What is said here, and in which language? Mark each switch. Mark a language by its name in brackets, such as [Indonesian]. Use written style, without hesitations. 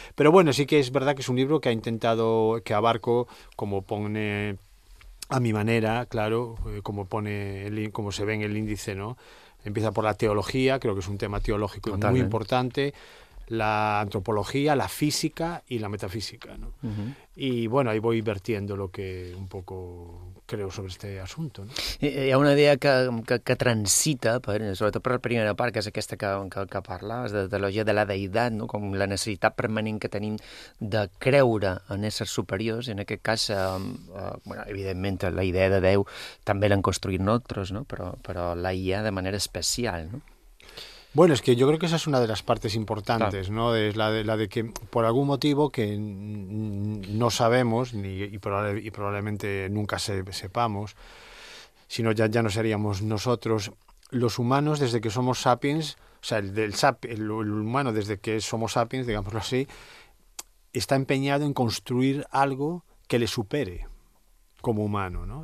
[Spanish] Pero bueno, sí que es verdad que es un libro que ha intentado, que abarco, como pone a mi manera, claro, como pone, como se ve en el índice, ¿no? Empieza por la teología, creo que es un tema teológico muy importante, la antropología, la física y la metafísica, ¿no? Uh-huh. Y bueno, ahí voy vertiendo lo que un poco creo sobre este asunto, ¿no? [Catalan] Hi ha una idea que transita, sobretot per la primera part, que és aquesta que parles, de teologia de la deïtat, no? Com la necessitat permanent que tenim de creure en éssers superiors, i en aquest cas, bueno, evidentment, la idea de Déu també l'han construït nosaltres, no? Però la IA de manera especial, no? [Spanish] Bueno, es que yo creo que esa es una de las partes importantes, claro, ¿no? Es la de que por algún motivo que no sabemos y probablemente nunca sepamos, sino ya no seríamos nosotros los humanos desde que somos sapiens, o sea, el humano desde que somos sapiens, digámoslo así, está empeñado en construir algo que le supere. como humano, ¿no?